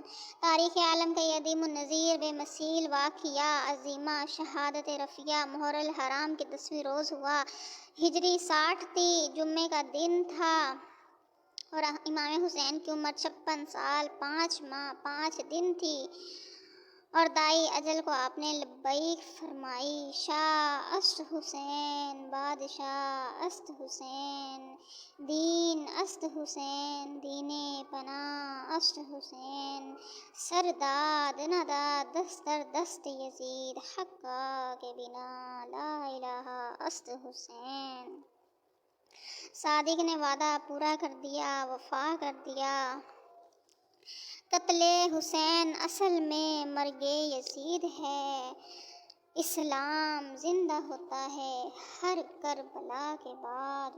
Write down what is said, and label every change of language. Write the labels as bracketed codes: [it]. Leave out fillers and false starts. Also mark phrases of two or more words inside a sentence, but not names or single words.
[ur] تاریخ عالم کا یہ عظیم النظیر بے مثیل واقعہ عظیمہ شہادت رفیہ محرم الحرام کے 10ویں روز ہوا۔ ہجری 60 تھی، جمعے کا دن تھا اور امام حسین کی عمر 56 سال 5 ماہ 5 دن تھی، اور دائی اجل کو آپ نے لبیک فرمائی۔ [fa] شاہ است حسین، بادشاہ است حسین، دین است حسین، دین پناہ است حسین، سرداد نداد دست در دست یزید، حقا کے بنا [ar] لا الہ [fa] است حسین۔ [ur] صادق نے وعدہ پورا کر دیا، وفا کر دیا۔ قتل حسین اصل میں مرگ یزید ہے، اسلام زندہ ہوتا ہے ہر کربلا کے بعد۔